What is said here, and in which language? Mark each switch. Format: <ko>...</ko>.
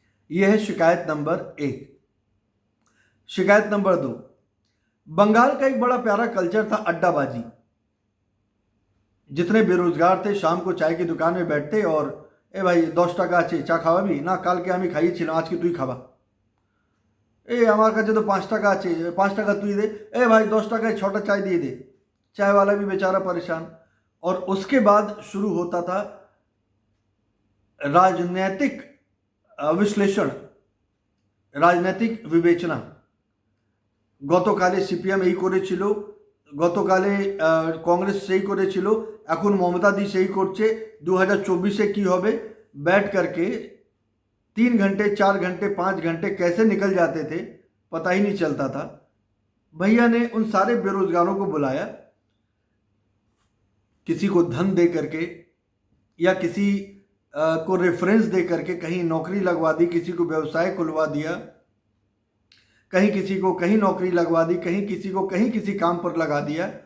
<hi>यह है शिकायत नंबर 1। शिकायत नंबर 2, बंगाल का एक बड़ा प्यारा कल्चर था अड्डाबाजी। जितने बेरोजगार थे शाम को चाय की दुकान में बैठते और ए भाई 10</hi> <bn>টাকা আছে চা খাওয়াবি না, কালকে আমি খাইয়েছিলাম আজকে তুই খাবা। এ আমার কাছে তো 5 টাকা আছে, 5 টাকা তুই</bn> <hi>दे। ए भाई 10</hi> <bn>টাকায় 6টা</bn> <hi>चाय दिए दे। चाय वाला भी बेचारा परेशान। और उसके बाद शुरू होता था राजनीतिक विश्लेषण,</hi> <bn>রাজনৈতিক বিবেচনা। গতকালে সিপিএম এই করেছিল, গতকালে কংগ্রেস সেই করেছিল, এখন মমতা দি সেই করছে, 2024 কি হবে।</bn> <hi>बैठ करके 3 घंटे, 4 घंटे, 5 घंटे कैसे निकल जाते थे पता ही नहीं चलता था। भैया ने उन सारे बेरोजगारों को बुलाया, किसी को धन दे करके या किसी को रेफरेंस दे करके कहीं नौकरी लगवा दी, किसी को व्यवसाय खुलवा दिया, कहीं किसी को कहीं नौकरी लगवा दी, कहीं किसी को कहीं किसी काम पर लगा दिया।</hi>